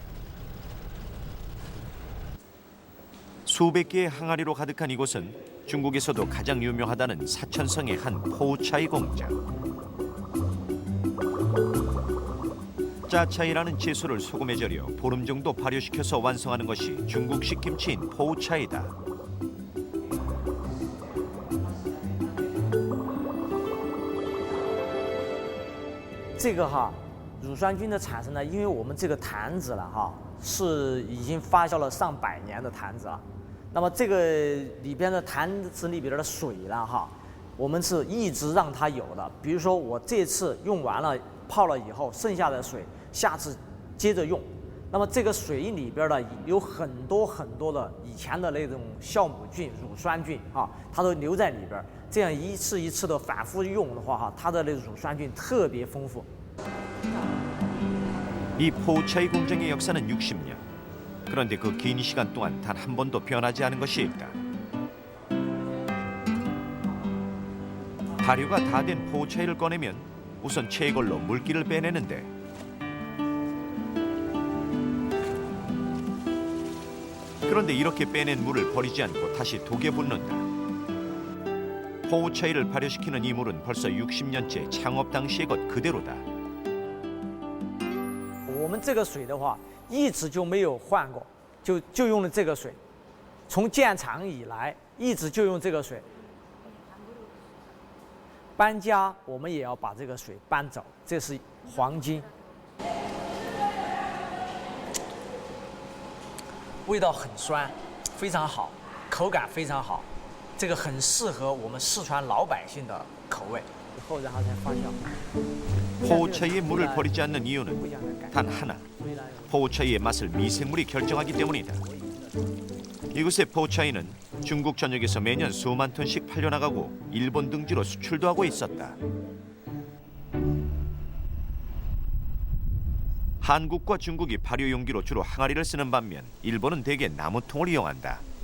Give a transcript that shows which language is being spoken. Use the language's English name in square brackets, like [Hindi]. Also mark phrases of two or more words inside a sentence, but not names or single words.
[Korean] 수백 개의 항아리로 가득한 이곳은 중국에서도 가장 유명하다는 사천성의 한 포우차이 공장. 짜차이라는 채소를 소금에 절여 보름 정도 발효시켜서 완성하는 것이 중국식 김치인 포우차이다. [Chinese] 这个乳酸菌的产生呢，因为我们这个坛子了是已经发酵了上百年的坛子了。那么这个里边的坛子里边的水了我们是一直让它有的。比如说我这次用完了泡了以后，剩下的水下次接着用。那么这个水里边呢有很多的以前的那种酵母菌、乳酸菌它都留在里边。这样一次一次的反复用的话它的那乳酸菌特别丰富。 [Korean] 이 포우차이 공장의 역사는 60년. 그런데 그 긴 시간 동안 단 한 번도 변하지 않은 것이 있다. 발효가 다 된 포우차이를 꺼내면 우선 채걸로 물기를 빼내는데 그런데 이렇게 빼낸 물을 버리지 않고 다시 독에 붓는다. 포우차이를 발효시키는 이 물은 벌써 60년째 창업 당시의 것 그대로다. [Chinese] 我们这个水的话，一直就没有换过，就用了这个水，从建厂以来一直就用这个水。搬家我们也要把这个水搬走，这是黄金。味道很酸，非常好，口感非常好，这个很适合我们四川老百姓的口味。以后然后再发酵。 [Korean] 포우차이의 물을 버리지 않는 이유는 단 하나, 포우차이의 맛을 미생물이 결정하기 때문이다. 이곳의 포우차이는 중국 전역에서 매년 수만 톤씩 팔려나가고 일본 등지로 수출도 하고 있었다. 한국과 중국이 발효 용기로 주로 항아리를 쓰는 반면 일본은 대개 나무통을 이용한다.